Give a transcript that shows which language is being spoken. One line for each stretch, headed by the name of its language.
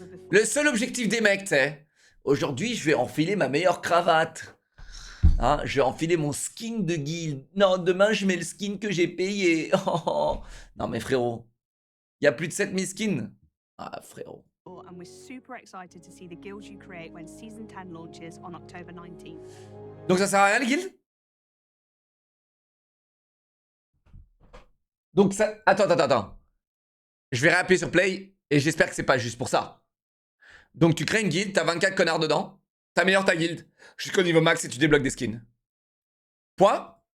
French: Le seul objectif des mecs, c'est aujourd'hui, je vais enfiler ma meilleure cravate. Hein, je vais enfiler mon skin de guild. Non, demain, je mets le skin que j'ai payé. Oh, non, mais frérot, il y a plus de 7000 skins. Ah, frérot.
English: And we're super excited to see the guilds you create when Season 10 launches on October 19th.
French: Donc ça sert à rien, les guilds? Donc ça... Attends. Je vais réappuyer sur play et j'espère que c'est pas juste pour ça. Donc tu crées une guilde, t'as 24 connards dedans, t'améliores ta guilde jusqu'au niveau max et tu débloques des skins. Point.